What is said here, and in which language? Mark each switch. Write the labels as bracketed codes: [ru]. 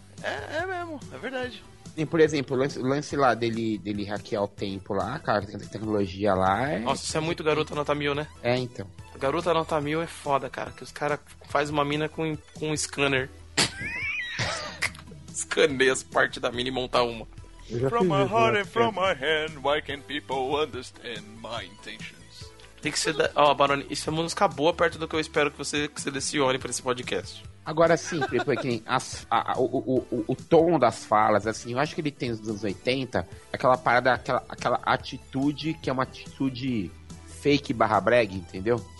[pt] É mesmo, é verdade. E, por exemplo, o lance lá dele hackear o tempo lá, cara, tem tecnologia lá. Nossa, isso é muito Garota Nota 1000, né? É, então. Garota Nota 1000 é foda, cara, que os caras fazem uma mina com um scanner. Escaneia as partes da mina e monta uma. [en] From my heart and from my hand, why can't people understand my intentions? [pt] Tem que ser... Baroni, isso é uma música boa perto do que eu espero que você selecione pra esse podcast. Agora sim, porque o tom das falas, assim, eu acho que ele tem os anos 80, aquela parada, aquela atitude que é uma atitude fake barra brega, entendeu?